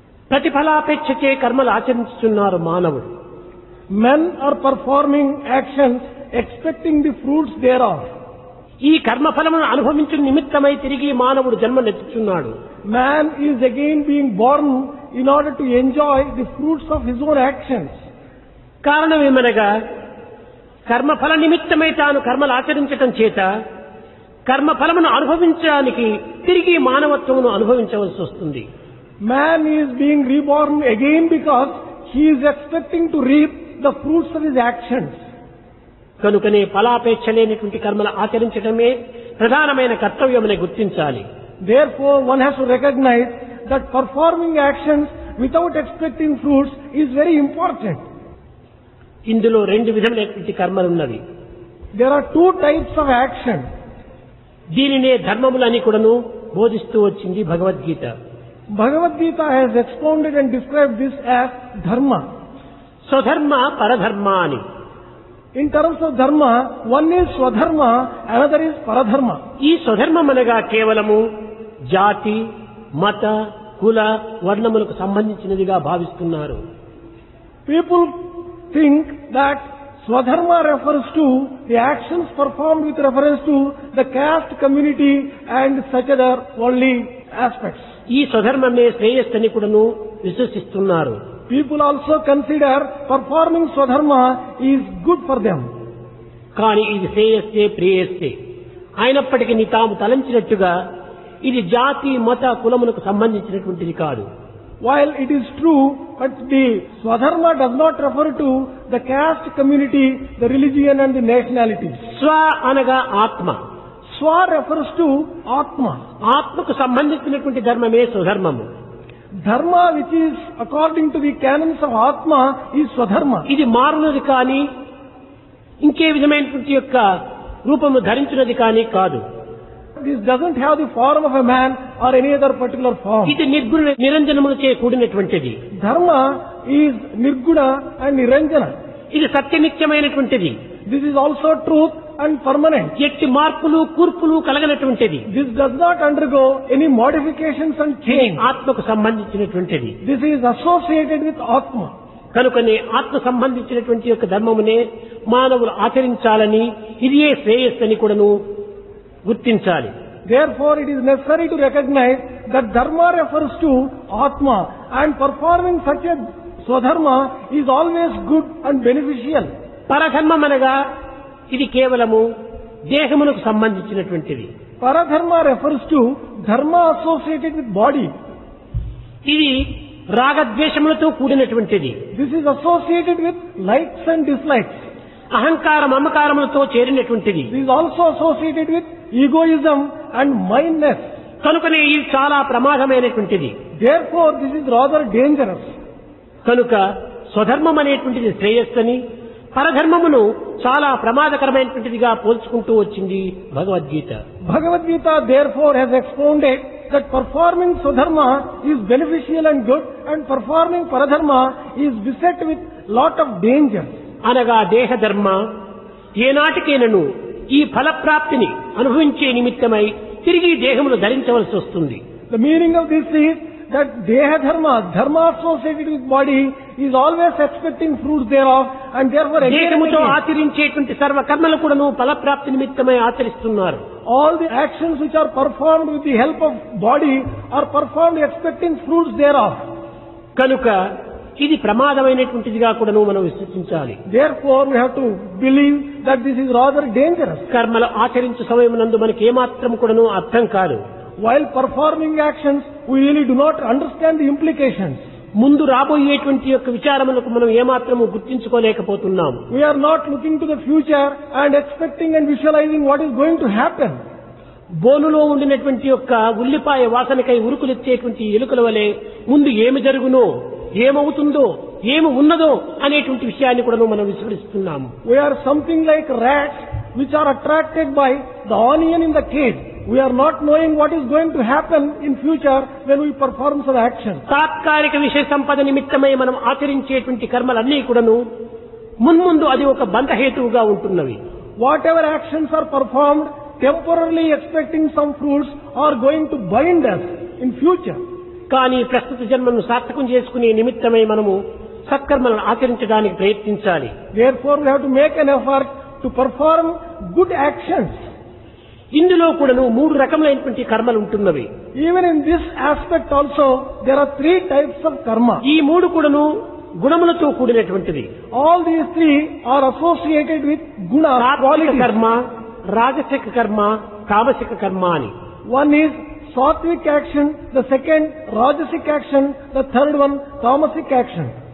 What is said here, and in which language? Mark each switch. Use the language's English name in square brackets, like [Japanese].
[Telugu] ప్రతిఫలాపేక్షకే కర్మలు ఆచరిస్తున్నారు మానవుడు. [English] Men are performing actions expecting the fruits thereof. [Telugu] ఈ కర్మఫలమును అనుభవించు నిమిత్తమై తిరిగి మానవుడు జన్మనెత్తుచున్నాడు. [English] Man is again being born in order to enjoy the fruits of his own actions. [Telugu] కారణమేమనగా కర్మఫల నిమిత్తమై తాను కర్మలు ఆచరించటం చేత కర్మఫలమును అనుభవించడానికి తిరిగి మానవత్వమును అనుభవించవలసి వస్తుంది. [English] Man is being reborn again because he is expecting to reap the fruits of his actions. [Telugu] కనుకనే ఫలాపేక్ష లేనటువంటి కర్మలు ఆచరించడమే ప్రధానమైన కర్తవ్యమని గుర్తించాలి. [English] Therefore, one has to recognize that performing actions without expecting fruits is very important. [Telugu] ఇందులో రెండు విధములైనటువంటి కర్మలున్నవి. [English] There are two types of action. [Telugu] దీనినే ధర్మములని కూడాను బోధిస్తూ వచ్చింది Bhagavad Gita. [English] Bhagavad Gita has expounded and described this as dharma. [Telugu] స్వధర్మ పరధర్మ అని. [English] In terms of dharma, one is swadharma, another is paradharma. [Telugu] ఈ స్వధర్మం అనగా కేవలము జాతి మత కుల వర్ణములకు సంబంధించినదిగా భావిస్తున్నారు. [English] People think that swadharma refers to the actions performed with reference to the caste community and such other worldly aspects. [Telugu] ఈ స్వధర్మమే శ్రేయస్సని కూడాను విశ్వసిస్తున్నారు. [English] People also consider performing swadharma is good for them. [Telugu] కానీ ఇది శ్రేయస్సే ప్రేయస్సే అయినప్పటికీ తాము తలంచినట్టుగా ఇది జాతి మత కులములకు సంబంధించినటువంటిది కాదు. [English] While it is true, but the swadharma does not refer to the caste community, the religion and the nationality. [Telugu] స్వ అనగా ఆత్మ. [English] Swa refers to Atma. [Telugu] ఆత్మకు సంబంధించినటువంటి ధర్మమే స్వధర్మము. [English] Dharma which is according to the canons of Atma is Swadharma. [Telugu] ఇది మారునది కానీ ఇంకే విధమైనటువంటి యొక్క రూపము ధరించినది కానీ కాదు. [English] This doesn't have the form of a man or any other particular form. [Telugu] ఇది నిర్గుణ నిరంజనములచే కూడినటువంటిది. [English] Dharma is Nirguna and Niranjana. [Telugu] ఇది సత్యనిత్యమైనటువంటిది. [English] This is also truth and permanent. [Telugu] ఎట్టి మార్పులు కూర్పులు కలగనటువంటిది. [English] This does not undergo any modifications and [Telugu] ఇది [English] change. [Telugu] ఆత్మకు సంబంధించినటువంటిది. [English] This is associated with Atma. [Telugu] కనుకనే ఆత్మ సంబంధించినటువంటి యొక్క ధర్మమునే మానవులు ఆచరించాలని ఇదియే శ్రేయస్సని కూడాను గుర్తించాలి. [English] Therefore, it is necessary to recognize that Dharma refers to Atma and performing such a Swadharma is always good and beneficial. [Telugu] పరధర్మం అనగా ఇది కేవలము దేహమునకు సంబంధించినటువంటిది. [English] Paradharma refers to dharma associated with body. [Telugu] ఇది రాగద్వేషములతో కూడినటువంటిది. [English] This is associated with likes and dislikes. [Telugu] అహంకార మమకారములతో చేరినటువంటిది. [English] This is also associated with egoism and mindness. [Telugu] కనుకనే ఇది చాలా ప్రమాదమైనటువంటిది. [English] Therefore, this is rather dangerous. [Telugu] కనుక స్వధర్మం అనేటువంటిది శ్రేయస్సని పరధర్మమును చాలా ప్రమాదకరమైనటువంటిదిగా పోల్చుకుంటూ వచ్చింది Bhagavad Gita. [English] Bhagavad Gita therefore has expounded that performing Swadharma is beneficial and good and performing Paradharma is beset with lot of danger. [Telugu] అనగా దేహధర్మ ఏనాటికైనను ఈ ఫలప్రాప్తిని అనుభవించే నిమిత్తమై తిరిగి దేహమును ధరించవలసి వస్తుంది. [English] The meaning of this is that Deha Dharma, Dharma associated with body, is always expecting fruits thereof and therefore [Telugu] దేహముతో ఆచరించేటువంటి సర్వ కర్మలు కూడాను ఫలప్రాప్తి నిమిత్తమై ఆచరిస్తున్నారు. [English] all the actions which are performed with the help of body are performed expecting fruits thereof. [Telugu] కనుక ఇది ప్రమాదమైనటువంటిదిగా కూడాను మనం విశ్వసించాలి. [English] Therefore, we have to believe that this is rather dangerous. [Telugu] కర్మలు ఆచరించే సమయమునందు మనకి ఏమాత్రం కూడాను అర్థం కాదు. [English] While performing actions, we really do not understand the implications. [Telugu] ముందు రాబోయేటువంటి యొక్క విచారములకు మనం ఏమాత్రము గుర్తించుకోలేకపోతున్నాం. [English] We are not looking to the future and expecting and visualizing what is going to happen. [Telugu] బోనులో ఉండినటువంటి యొక్క ఉల్లిపాయ వాసనకై ఉరుకులెత్తేటువంటి ఎలుకల వలె ముందు ఏమి జరుగునో ఏమవుతుందో ఏమి ఉన్నదో అనేటువంటి విషయాన్ని కూడా మనం విస్మరిస్తున్నాము. [English] We are something like rats which are attracted by the onion in the cage. We are not knowing what is going to happen in future when we perform some action. [Telugu] తాత్కాలిక విషయ సంపద నిమిత్తమై మనం ఆచరించేటువంటి కర్మలన్నీ కూడాను మున్ముందు అది ఒక బంధహేతువుగా ఉంటున్నవి. [English] Whatever actions are performed temporarily expecting some fruits are going to bind us in future. [Telugu] కానీ ప్రస్తుత జన్మను సార్థకం చేసుకునే నిమిత్తమై మనము సత్కర్మలను ఆచరించడానికి ప్రయత్నించాలి. [English] Therefore we have to make an effort to perform good actions. [Telugu] ఇందులో కూడాను 3 రకములైనటువంటి కర్మలు ఉంటున్నవి. [English] Even in this aspect also there are 3 types of karma. [Telugu] ఈ 3 కూడాను గుణములతో కూడినటువంటిది. [English] All these 3 are associated with guna qualities. [Telugu] కర్మ, రాజసిక కర్మ, తామసిక కర్మ అని. [English] One is sattvic action, the second rajasic action, the third one tamasic action.